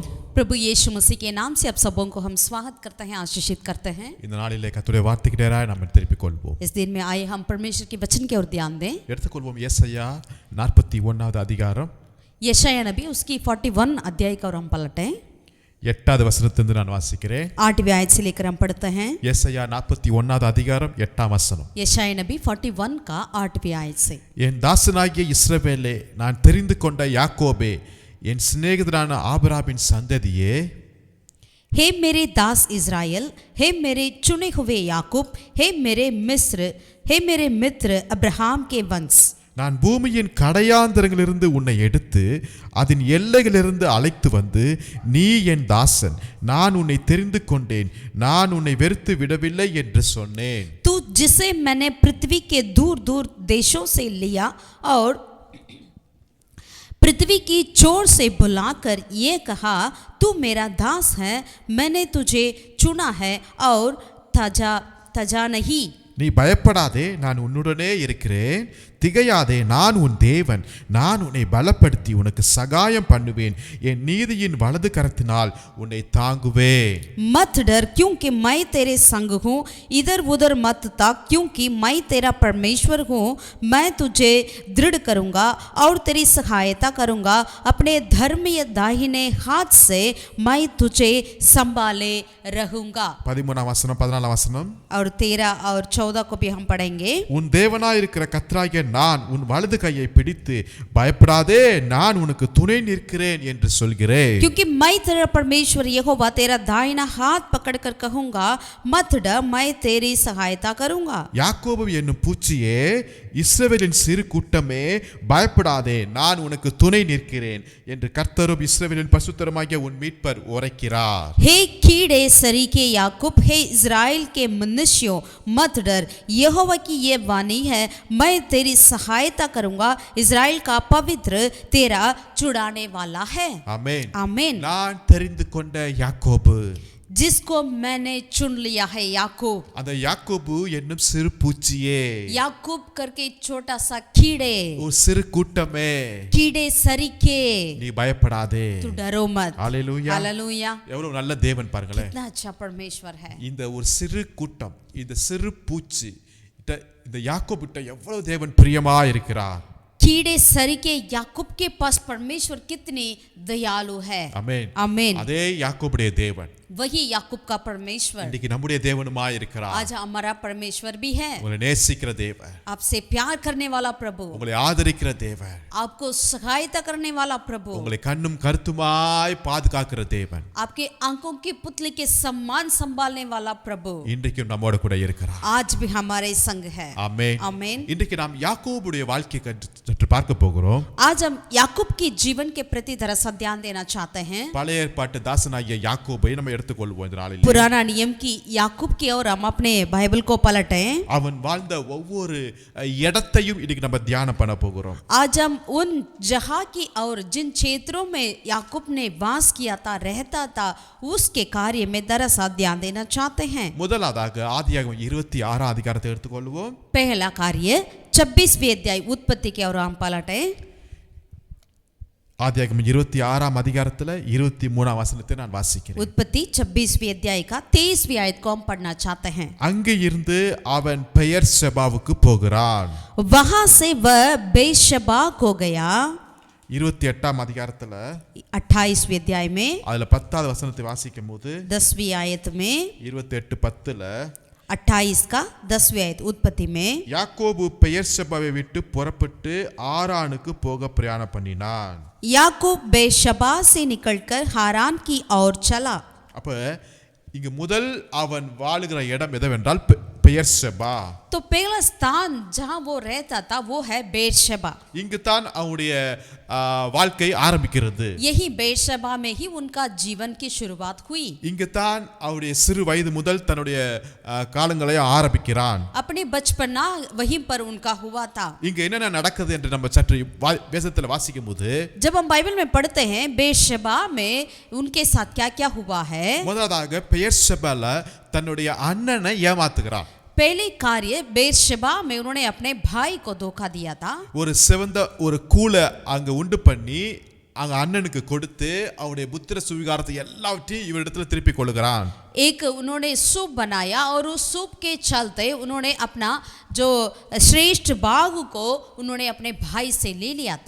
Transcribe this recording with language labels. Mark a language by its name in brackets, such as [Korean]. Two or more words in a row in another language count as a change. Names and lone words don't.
[Hindi] प्रभु यीशु मसीह के नाम से आप सबों को हम स्वागत करते हैं आशीषित करते हैं. [Tamil] இந்த நாளிலே கர்த்தருடைய வார்த்தைக்கு நேராக நாம் திருப்பிக் கொள்வோம். [Hindi] इस दिन में आए हम परमेश्वर के वचन की ओर ध्यान दें. [Tamil] எடுத்துக்கொள்வோம் ஏசாயா 41வது அதிகாரம் [Hindi] यशायाह नबी उसकी 41 अध्याय का हम पलटें. [Tamil] 8வது வசனத்திலிருந்து நான் வாசிக்கிறேன். [Hindi] 8वें आयत से लेकर हम पढ़ते हैं. [Tamil] ஏசாயா 41வது அதிகாரம் 8ஆம் வசனம். [Hindi] यशायाह नबी 41 का 8वें आयत से. [Tamil] என் தாசனாகிய இஸ்ரவேலே நான் தெரிந்து கொண்ட யாக்கோபே என் சிநேகிதரான ஆபிரகாமின் சந்ததியே [Hindi] हे मेरे दास इज़राइल, हे मेरे चुने हुए याकूब, हे मेरे मित्र अब्राहम के वंश। [Tamil] நான் பூமியின் கடையாந்தரங்களிலிருந்து உன்னை எடுத்து அதன் எல்லைகளிலிருந்து அழைத்து வந்து நீ என் தாசன், நான் உன்னை தெரிந்து கொண்டேன், நான் உன்னை வெறுத்து விடவில்லை என்று சொன்னேன். [Hindi] तू जिसे मैंने पृथ्वी के दूर दूर देशों से लिया और पृथ्वी की चोर से बुलाकर ये कहा, तू मेरा दास है, मैंने तुझे चुना है और तजा नहीं। [Tamil] நீ பயப்படாதே, நான் உன்னுடனே இருக்கிறேன், திகையாதே, நான் உன் தேவன், நான் உன்னை பலப்படுத்தி உனக்கு சகாயம் பண்ணுவேன், என் நீதியின் வலது கரத்தினால் உன்னை தாங்குவேன். [Hindi] मत डर क्योंकि मैं तेरे संग हूँ, इधर उधर मत ताक क्योंकि मैं तेरा परमेश्वर हूँ, मैं तुझे दृढ़ करूँगा और तेरी सहायता करूँगा, अपने धर्मीय दाहिने हाथ से मैं तुझे संभाले रहूँगा। [Tamil] 13 வசனம் 14 வசனம். [Hindi] और 13 और 14 को भी हम पढ़ेंगे। [Tamil] உன் தேவனாய் இருக்கிற கர்த்தராகிய நான் உன் வலது கையை பிடித்து பயப்படாதே, நான் உனக்கு துணை நிற்கிறேன் என்று சொல்கிறேன். [Hindi] क्योंकि मैं तेरा परमेश्वर यहोवा तेरा दाहिना हाथ पकड़कर कहूँगा, मत डर, मैं तेरी सहायता करूँगा। [Tamil] யாக்கோபு என்னும் பூச்சியே, இஸ்ரவேலின் சிறு கூட்டமே, பயப்படாதே, நான் உனக்கு துணை நிற்கிறேன் என்று கர்த்தரும் இஸ்ரவேலின் பரிசுத்தருமாகிய உன் மீட்பர் உரைக்கிறார். [Hindi] हे कीड़े सरीखे याकूब, हे इज़राइल के मनुष्यों, मत डर, यहोवा की ये वाणी है, मैं तेरी सहायता करूँगा, इज़राइल का पवित्र तेरा छुड़ाने वाला है। [Tamil] ஆமென். [Hindi] आमीन। [Tamil] நான் தெரிந்து கொண்ட யாக்கோபு, [Hindi] जिसको मैंने चुन लिया है याकूब। [Tamil] அந்த யாக்கோபு என்னும் சிறு பூச்சியே, [Hindi] याकूब करके छोटा सा कीड़े, [Tamil] ஒரு சிறு கூட்டமே, [Hindi] कीड़े सरीखे, [Tamil] நீ பயப்படாதே. [Hindi] तू डरो मत। [Tamil] ஹalleluya. [Hindi] हालेलूया। [Tamil] எவ்வளவு நல்ல தேவன் பாருங்களேன். [Hindi] कितना अच्छा परमेश्वर है। [Tamil] இந்த ஒரு சிறு கூட்டம், இந்த சிறு பூச்சி, இந்த யாக்கோபிட்ட எவ்வளவு தேவன் பிரியமா இருக்கிறார். [Hindi] कीड़े सरीखे याकूब के पास परमेश्वर कितनी दयालु है। [Tamil] ஆமென். [Hindi] आमीन। [Tamil] அதே யாக்கோபுடைய தேவன் [Hindi] वही याकूब का परमेश्वर [Tamil] இன்னைக்கு நம்முடைய தேவனுமாய் இருக்கிறார். [Hindi] आज हमारा परमेश्वर भी है। [Tamil] உங்களை நேசிக்கிற தேவன், [Hindi] आपसे प्यार करने वाला प्रभु, [Tamil] உங்களை ஆதரிக்கிற தேவன், [Hindi] आपको सहायता करने वाला प्रभु, [Tamil] உங்களை கண்ணும் கருத்துமாய் பாதுகாக்கிற தேவன், [Hindi] आपके आंखों की पुतली के सम्मान संभालने वाला प्रभु [Tamil] இன்றைக்கும் நம்மோட கூட இருக்கிறார். [Hindi] आज भी हमारे संग है। [Tamil] ஆமென். [Hindi] आमीन। [Tamil] இன்றைக்கு நாம் யாக்கோபுடைய வாழ்க்கையை சற்று பார்க்க போகிறோம். [Hindi] आज हम याकूब के जीवन के प्रति जरा सा ध्यान देना चाहते हैं। [Tamil] பழைய ஏற்பாட்டு தாசனாகிய யாக்கோபை நம்ம எடுத்துக்கொள்வோம் இந்த நாளில். [Hindi] पुराना नियम की याकूब की और हम अपने बाइबल को पलटें। [Tamil] அவன் வாழ்ந்த ஒவ்வொரு இடத்தையும் இன்னைக்கு நம்ம தியானம் பண்ண போகிறோம். [Hindi] आज हम उन जगह की और जिन क्षेत्रों में याकूब ने वास किया था, रहता था, उसके कार्य में दरअसा ध्यान देना चाहते हैं। [Tamil] முதலாவதாக ஆதியாகமம் 26 அதிகாரத்தை எடுத்துக்கொள்வோம். [Hindi] पहला कार्य 26वें अध्याय उत्पत्ति के और हम पलटें। [Tamil] ஆதியாகமம் 26 அதிகாரத்துல 23 வசனத்தை நான் வாசிக்கிறேன். [Hindi] उत्पत्ति 26वें अध्याय का 23वीं आयत को हम पढ़ना चाहते हैं। [Tamil] அங்கே இருந்து அவன் பெயர்செபாவுக்கு போகிறான். [Hindi] वहां से वह बेशबा को गया। [Tamil] 28 அதிகாரத்துல [Hindi] 28वें अध्याय में [Tamil] அதுல 10வது வசனத்தை வாசிக்கும் போது [Hindi] 10वीं आयत में [Tamil] 28:10ல [Hindi] 28 का 10वीं आयत उत्पत्ति में [Tamil] யாக்கோபு பெயர்செபாவை விட்டு புறப்பட்டு ஆரானுக்கு போக பிரயாணம் பண்ணினான். [Hindi] याकूब बेशबा से निकलकर हारान की ओर चला। [Tamil] அப்ப இங்க முதல் அவன் வாழுகிற இடம் எதுவென்றால் பெயர்செபா. [Hindi] तो पहला स्थान जहां वो रहता था वो है बेर्शेबा। [Tamil] இங்கு தான் அவனுடைய வாழ்க்கை ஆரம்பிக்கிறது. [Hindi] यही बेर्शेबा में ही उनका जीवन की शुरुआत हुई। [Tamil] இங்கு தான் அவருடைய சிறு வயது முதல் தன்னுடைய காலங்களை ஆரம்பிக்கிறான். [Hindi] अपने बचपना वहीं पर उनका हुआ था। [Tamil] இங்க என்னென்ன நடக்குது என்று நம்ம சற்று வேதத்துல வாசிக்கும் போது [Hindi] जब हम बाइबल में पढ़ते हैं बेर्शेबा में उनके साथ क्या क्या हुआ है। [Tamil] முதலாவதாக பெயர்செபால தன்னுடைய அண்ணனை ஏமாத்துகிறான். [Hindi] पहले कार्य बेर्शेबा में उन्होंने अपने भाई को धोखा दिया था। [Tamil] ஒரு சிவந்த ஒரு கூளை அங்க உண்டு பண்ணி அங்க அண்ணனுக்கு கொடுத்து அவருடைய புத்திர சுவிகாரத்தை எல்லாவற்றையும் இவரிடத்துல திருப்பி கொள்ளுகிறான். [Hindi] एक उन्होंने सूप बनाया और उस सूप के चलते उन्होंने अपना जो श्रेष्ठ बाग को उन्होंने अपने भाई से ले लिया था।